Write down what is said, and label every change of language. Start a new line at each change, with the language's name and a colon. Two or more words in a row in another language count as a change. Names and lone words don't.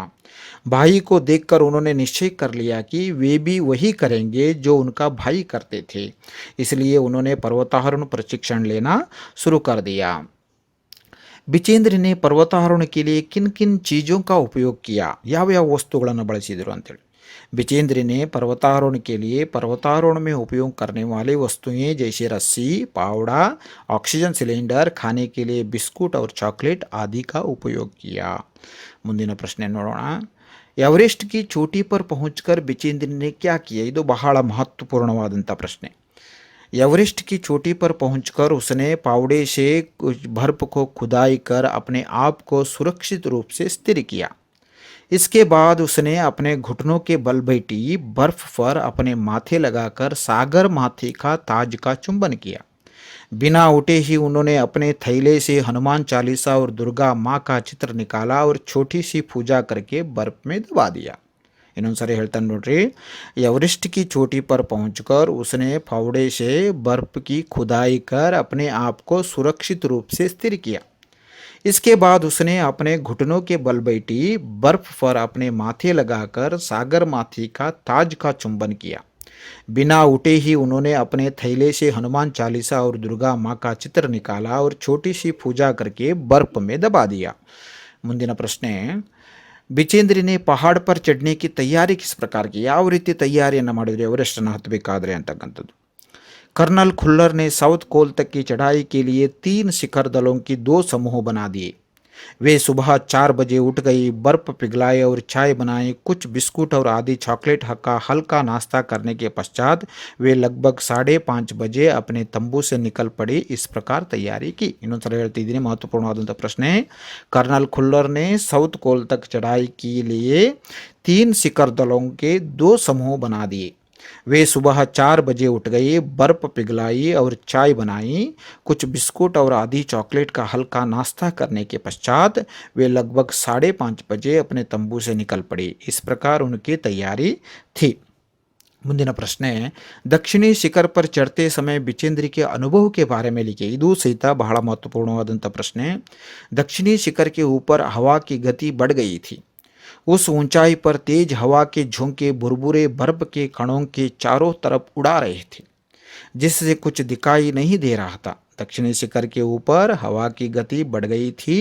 Hindi: भाई को देखकर उन्होंने निश्चय कर लिया कि वे भी वही करेंगे जो उनका भाई करते थे। इसलिए उन्होंने पर्वतारोहण प्रशिक्षण लेना शुरू कर दिया। ಬಿಚೇಂದ್ರ ने पर्वतारोहण के लिए किन किन चीज़ों का उपयोग किया,
Kannada: ಯಾವ ಯಾವ ವಸ್ತುಗಳನ್ನು ಬಳಸಿದರು ಅಂತೇಳಿ.
Hindi: बिचेंद्र ने पर्वतारोहण के लिए पर्वतारोहण में उपयोग करने वाले वस्तुएं जैसे रस्सी, पावड़ा, ऑक्सीजन सिलेंडर, खाने के लिए बिस्कुट और चॉकलेट आदि का उपयोग किया.
Kannada: ಮುಂದಿನ ಪ್ರಶ್ನೆ ನೋಡೋಣ.
Hindi: ಎವರೆಸ್ಟ್ की चोटी पर पहुंचकर बिचेंद्र ने क्या किया.
Kannada: ಇದು ಬಹಳ ಮಹತ್ವಪೂರ್ಣವಾದಂಥ ಪ್ರಶ್ನೆ.
Hindi: एवरेस्ट की चोटी पर पहुंचकर उसने फावड़े से कुछ बर्फ को खुदाई कर अपने आप को सुरक्षित रूप से स्थिर किया। इसके बाद उसने अपने घुटनों के बल बैठी बर्फ पर अपने माथे लगाकर सागर माथे का ताज का चुंबन किया। बिना उठे ही उन्होंने अपने थैले से हनुमान चालीसा और दुर्गा माँ का चित्र निकाला और छोटी सी पूजा करके बर्फ में दबा दिया.
Kannada: ಇನ್ನೊಂದ್ಸರಿ ಹೇಳ್ತಾನೆ ನೋಡ್ರಿ.
Hindi: एवरेस्ट की चोटी पर पहुंचकर उसने फावड़े से बर्फ की खुदाई कर अपने आप को सुरक्षित रूप से स्थिर किया. इसके बाद उसने अपने घुटनों के बल बैठी बर्फ पर अपने माथे लगाकर सागर माथी का ताज का चुंबन किया. बिना उठे ही उन्होंने अपने थैले से हनुमान चालीसा और दुर्गा माँ का चित्र निकाला और छोटी सी पूजा करके बर्फ में दबा दिया.
Kannada: ಮುಂದಿನ ಪ್ರಶ್ನೆ.
Hindi: ಬಿಚೇಂದ್ರಿ ने पहाड़ पर चढ़ने की तैयारी किस प्रकार की,
Kannada: ಯಾವ ರೀತಿ ತಯಾರಿಯನ್ನು ಮಾಡಿದ್ರು ಎವರೆಸ್ಟನ್ನು ಹತ್ತಬೇಕಾದ್ರೆ ಅಂತಕ್ಕಂಥದ್ದು.
Hindi: कर्नल खुल्लर ने साउथ कोल तक की चढ़ाई के लिए 3 शिखर दलों की 2 समूह बना दिए. वे सुबह 4 बजे उठ गई, बर्फ पिघलाए और चाय बनाई. कुछ बिस्कुट और आदि चॉकलेट का हल्का नाश्ता करने के पश्चात वे लगभग 5:30 बजे अपने तंबू से निकल पड़ी. इस प्रकार तैयारी की.
Kannada: ಇನ್ನೊಂದ್ಸಲ ಹೇಳ್ತಿದ್ದೀನಿ, ಮಹತ್ವಪೂರ್ಣವಾದಂಥ ಪ್ರಶ್ನೆ.
Hindi: कर्नल खुल्लर ने साउथ कोल तक चढ़ाई के लिए 3 शिखर दलों के 2 समूह बना दिए. वे सुबह 4 बजे उठ गई, बर्फ पिघलाई और चाय बनाई. कुछ बिस्कुट और आधी चॉकलेट का हल्का नाश्ता करने के पश्चात वे लगभग 5:30 बजे अपने तंबू से निकल पड़ी. इस प्रकार उनकी तैयारी थी.
Kannada: ಮುಂದಿನ ಪ್ರಶ್ನೆ.
Hindi: दक्षिणी शिखर पर चढ़ते समय बिचेंद्री के अनुभव के बारे में लिखे.
Kannada: ಇದು ಸಹಿತ ಬಹಳ ಮಹತ್ವಪೂರ್ಣವಾದಂಥ ಪ್ರಶ್ನೆ.
Hindi: दक्षिणी शिखर के ऊपर हवा की गति बढ़ गई थी. उस ऊंचाई पर तेज हवा के झोंके बुरबुरे बर्फ के कणों के चारों तरफ उड़ा रहे थे, जिससे कुछ दिखाई नहीं दे रहा था. दक्षिणी शिखर के ऊपर हवा की गति बढ़ गई थी.